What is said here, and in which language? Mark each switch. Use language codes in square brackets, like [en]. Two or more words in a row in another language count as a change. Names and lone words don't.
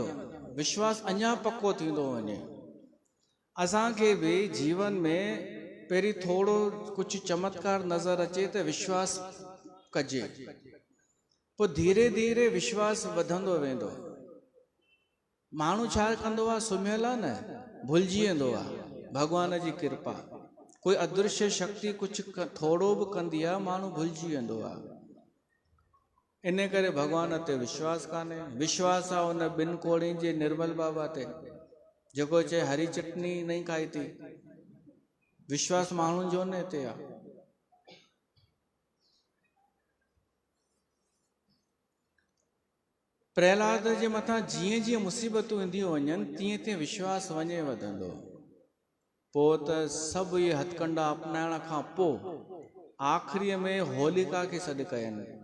[sd] विश्वास अञा पको थींदो वञे। असांखे बि जीवन में पहिरीं थोरो कुझु चमत्कार नज़र अचे त विश्वास कजे। पोइ धीरे धीरे विश्वास वधंदो वेंदो। माण्हू छा कंदो आहे सुम्हियल आहे न भुलिजी वेंदो आहे भॻवान जी कृपा। कोई अदृश्य शक्ति कुझु थोरो बि कंदी आहे माण्हू भुलिजी वेंदो आहे। इन करे भॻवान ते विश्वास कान्हे। विश्वास आहे उन ॿिनि कोड़ियुनि जे निर्मल बाबा ते जेको चए हरी चटनी नहीं खाई थी। विश्वास माण्हुनि जो न हिते आहे। प्रहलाद जे मथां जीअं जीअं मुसीबतूं ईंदियूं वञनि तीअं तीअं विश्वास वञे वधंदो। पोइ त सभु इहे हथकंडा अपनाइण खां पोइ आख़िरीअ में होलिका खे सॾु कयनि।